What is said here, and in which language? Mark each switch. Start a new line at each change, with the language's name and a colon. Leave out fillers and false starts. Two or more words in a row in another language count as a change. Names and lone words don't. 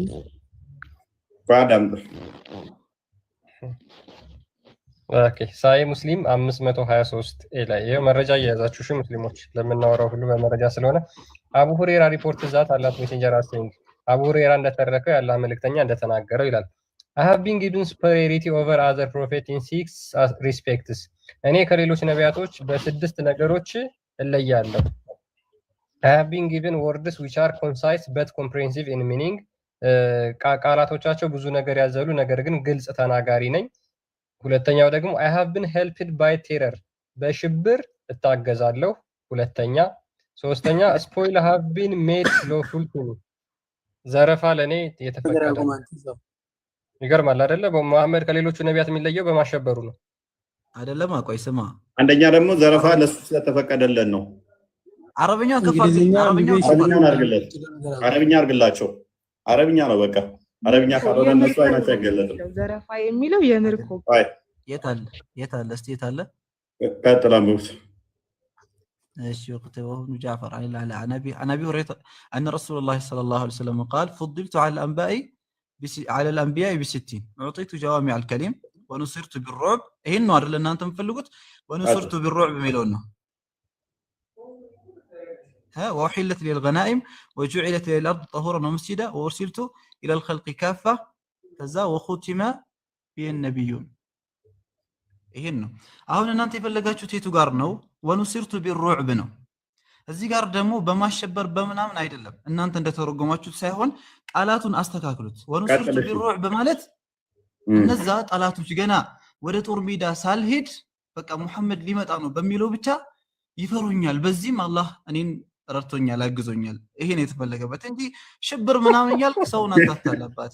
Amharic: ቋዳም ኦኬ ሳሂህ ሙስሊም 523 ላይ ይሄ መረጃ እየያዛችሁ እሺ ሙስሊሞች ለምናወራው ሁሉ በመረጃ ስለሆነ አቡ ሁሬራ
English: reported that Allah's Messenger
Amharic: አስተኝ አቡ ሁሬራ እንደተረከው ያለ መልእክተኛ እንደተናገረው ይላል
English: I have been given superiority over other prophets in 6 respects
Amharic: እኔ ከሌሎች ነቢያቶች በስድስት ነገሮች እለያለሁ።
English: I have been given words which are concise but comprehensive in meaning
Amharic: ቃላቶቻቸው ብዙ ነገር ያዘሉ ነገር ግን ግልጽ ተናጋሪ ነኝ። ሁለተኛው ደግሞ
English: I have been helped by terror
Amharic: በሽብር እታገዛለሁ። ሁለተኛ ሶስተኛ
English: spoil have been made lawful to me
Amharic: ዘረፋ ለኔ የተፈቀደ ነው። ይገርማል አይደለ? በመሐመድ ከሌሎቹ ነቢያት የሚለየው በማሸበሩ ነው አይደለም? አቆይ ስማ፣ አንደኛ ደግሞ ዘረፋ ለሱ ስለተፈቀደለን ነው። አረብኛ ከፋልኝ፣ አረብኛ አርግላቸው። አረብኛ ነው በቃ አረብኛ ካልሆነ እነሱ አይናቸው አይገለጥም። ዘረፋ የሚለው የምርኮ የት አለ እስቲ የት አለ ቀጥላምብት
Arabic: ايش يكتبه ابن جعفر عن ابي هريره ان رسول الله صلى الله عليه وسلم قال فضلت على الانبياء ب60 اعطيت جوامع الكلم ونصرت بالرعب هنا
Amharic: አይደል እናንተ የምትፈልጉት
Arabic: ونصرت بالرعب
Amharic: ሚለውን ነው
Arabic: وأحلت لي الغنائم وجعلت لي الأرض طهورا ومسجدا وأرسلت إلى الخلق كافة كذا وختم به النبيون ይሄን
Amharic: ነው አሁን እናንተ የፈለጋችሁት የቱ ጋር ነው
Arabic: ونصرت بالرعب
Amharic: ነው እዚህ ጋር ደግሞ በማሸበር በመናምን አይደለም እናንተ እንደተረጎማችሁት ሳይሆን ቃላቱን አስተካክሉት
Arabic: ونصرت بالرعب
Amharic: ማለት እነዛ ጣላቶች ገና ወደ ጦር ሜዳ ሳልሄድ በቃ ሙሐመድ ሊመጣ ነው በሚለው ብቻ ይፈሩኛል በዚህም አላህ እኔን ረድቶኛል አግዞኛል ይሄን የተፈለገበት እንጂ ሽብር ምናምን ያልክ ሰውን አታታላባት